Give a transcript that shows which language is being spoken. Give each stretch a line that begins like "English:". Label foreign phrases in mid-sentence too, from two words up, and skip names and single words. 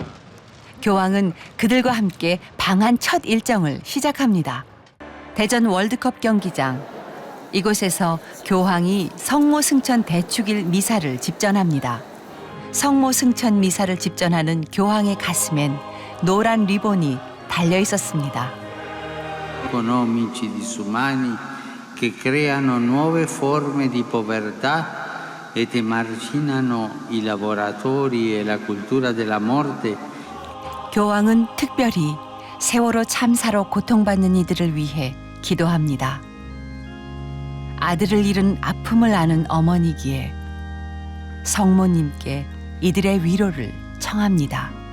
Korean: 교황은 그들과 함께 방한 첫 일정을 시작합니다. 대전 월드컵 경기장. 이곳에서 교황이 성모 승천 대축일 미사를 집전합니다. 성모 승천 미사를 집전하는 교황의 가슴엔 노란 리본이 달려 있었습니다.
Italian: economici disumani che creano nuove forme di povertà ed emarginano i lavoratori e la cultura della morte.
Korean: 교황은 특별히 세월호 참사로 고통받는 이들을 위해 기도합니다. 아들을 잃은 아픔을 아는 어머니기에 성모님께 이들의 위로를 청합니다.